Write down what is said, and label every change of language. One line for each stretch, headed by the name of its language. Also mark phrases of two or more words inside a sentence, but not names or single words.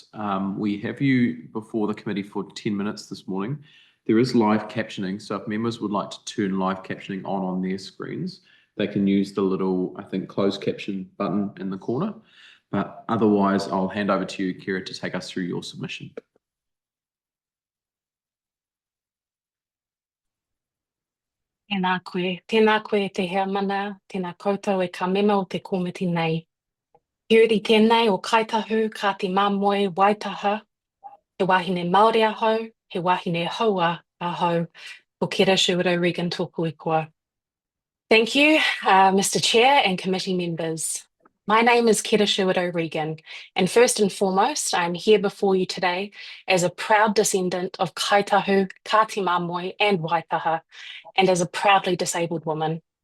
English: We have you before the committee for 10 minutes this morning. There is live captioning, so if members would like to turn live captioning on their screens, they can use the little, I think, closed caption button in the corner. But otherwise, I'll hand over to you, Kira, to take us through your submission.
Māori: Tēnā koe te hea mana, tēnā koutou e ka mema o te komiti nei. He uri tēnei o Kaitahu, ka te Māmoe Waitaha, he wahine Māori ahau, he wahine Haua ahau, ko Kira Sherwood O'Regan tōku e koa.
English: Thank you, Mr. Chair and committee members. My name is Kira Sherwood O'Regan, and first and foremost, I'm here before you today as a proud descendant of Kaitahu, Kati Māmoe and Waitaha, and as a proudly disabled woman.